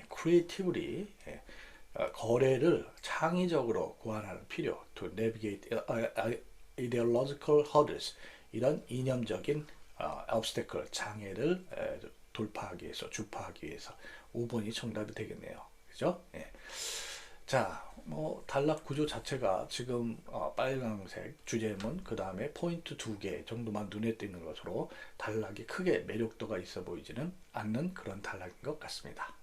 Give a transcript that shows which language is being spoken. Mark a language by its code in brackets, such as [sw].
[ko] creatively 거래를 창의적으로 고안하는 필요. [en] To navigate ideological hurdles. [ko] 이런 이념적인 obstacle, 장애를 돌파하기 위해서, 주파하기 위해서. 5번이 정답이 되겠네요. 그죠? 예. 자, 단락 구조 자체가 지금 빨간색 주제문, 그 다음에 포인트 2개 정도만 눈에 띄는 것으로 단락이 크게 매력도가 있어 보이지는 않는 그런 단락인 것 같습니다.